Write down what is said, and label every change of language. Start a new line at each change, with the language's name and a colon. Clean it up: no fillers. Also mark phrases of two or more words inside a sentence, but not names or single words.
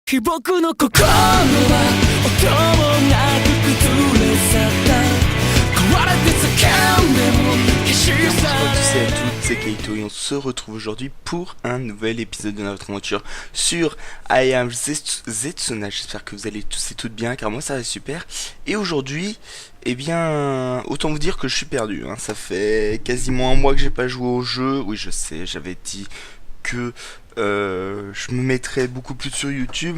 Japanese: 僕の心は音もなく崩れ去った壊れて叫んでも消し去
French: Bonjour à
Japanese: れ
French: tous et à toutes, c'est Kaito et on se retrouve aujourd'hui pour un nouvel épisode de notre aventure sur I Am Zetsuna. J'espère que vous allez tous et toutes bien car moi ça va super. Et aujourd'hui, eh bien, autant vous dire que je suis perdu, hein. Ça fait quasiment un mois que j'ai pas joué au jeu. Oui je sais, j'avais dit que je me mettrais beaucoup plus sur YouTube.